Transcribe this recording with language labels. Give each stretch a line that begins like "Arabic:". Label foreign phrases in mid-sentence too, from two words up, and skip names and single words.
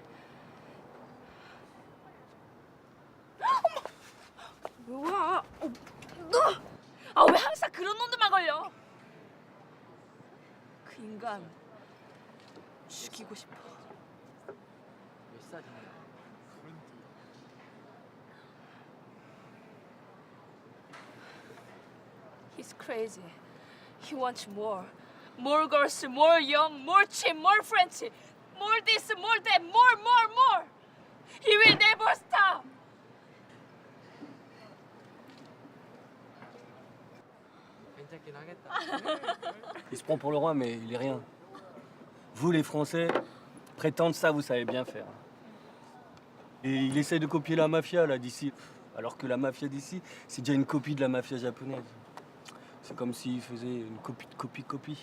Korean: 어머! 뭐야? 아, 왜 항상 그런 놈들만 걸려? 그 인간 죽이고 싶어. 몇 살이냐?
English: He's crazy. He wants more. More girls, more young, more cheap, more French. More this, more that, more. He will never stop.
Korean: 괜찮긴 하겠다.
French: Il se prend pour le roi, mais il est rien. Vous, les Français, prétendre ça, vous savez bien faire. Et il essaie de copier la mafia, là, d'ici. Alors que la mafia d'ici, c'est déjà une copie de la mafia japonaise. C'est comme s'il faisait une copie de copie.